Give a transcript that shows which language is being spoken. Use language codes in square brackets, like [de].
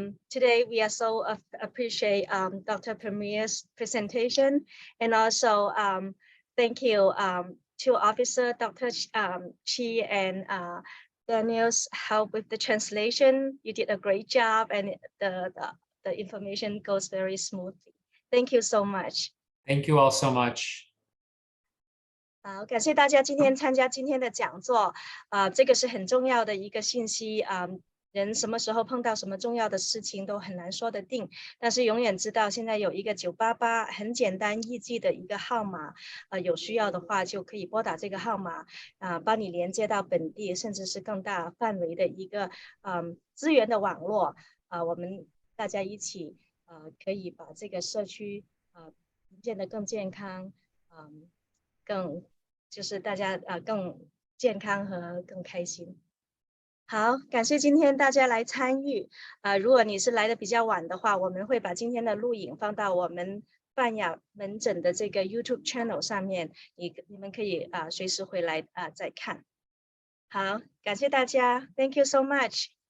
[en] Today, we are so appreciate Dr. Premier's presentation, and also thank you to Officer Dr. Chi and Daniel's help with the translation. You did a great job, and the information goes very smoothly. Thank you so much. Thank you all so much. [zh] 好，感谢大家今天参加今天的讲座，这个是很重要的一个信息人什么时候碰到什么重要的事情都很难说得定，但是永远知道现在有一个988很简单易记的一个号码，有需要的话就可以拨打这个号码，帮你连接到本地甚至是更大范围的一个资源的网络，我们大家一起可以把这个社区建得更健康，更就是大家更健康和更开心。好，感谢今天大家来参与。如果你是来的比较晚的话，我们会把今天的录影放到我们泛亚门诊的这个 YouTube channel 上面，你们可以随时回来再看。好，感谢大家 [en] ，Thank you so much。